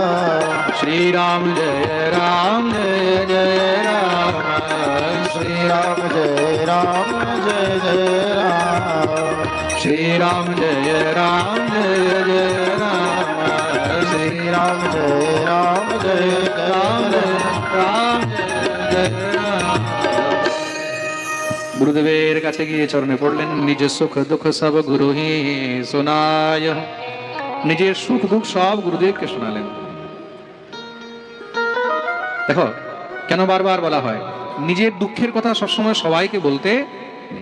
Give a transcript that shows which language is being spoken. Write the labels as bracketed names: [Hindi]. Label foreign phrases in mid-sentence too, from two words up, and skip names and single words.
[Hindi] श्री राम जय राम जय जय राम, श्री राम जय राम जय जय राम, श्री राम जय राम जय जय राम, श्री राम जय राम जय राम राम। [Bangla] রাম জয় রাম। গুরুদেবের কাছে গিয়ে চরণে পড়লেন, নিজের সুখ দুঃখ সব গুরু হি শোনায়, নিজের সুখ দুঃখ সব গুরুদেবকে শোনালেন। দেখো কেন বারবার বলা হয় নিজের দুঃখের কথা সবসময় সবাইকে বলতে নেই।